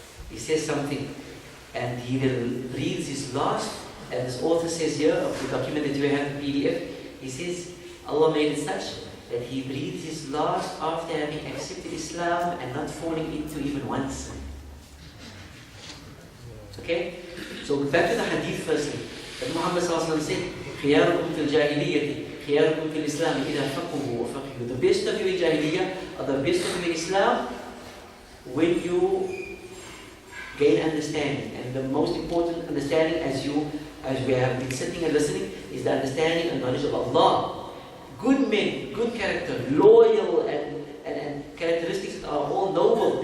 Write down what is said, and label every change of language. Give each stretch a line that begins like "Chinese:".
English: He says something, and he then reads his last, and this author says here, of the document that you have in PDF, he says, Allah made it such that He breathes His last after having accepted Islam and not falling into even one sin. Okay? So back to the hadith firstly. That Muhammad said,
Arabic: خِيَارُكُمْ فِي الْجَاهِلِيَّةِ خِيَارُكُمْ فِي الْإِسْلَامِ إِذَا فَقُهُ وَفَقِهُ.
English: The best of you in Jahiliyyah are the best of you in Islam when you gain understanding. And the most important understanding as we have been sitting and listening is the understanding and knowledge of Allah. Good men, good character, loyal and characteristics that are all noble.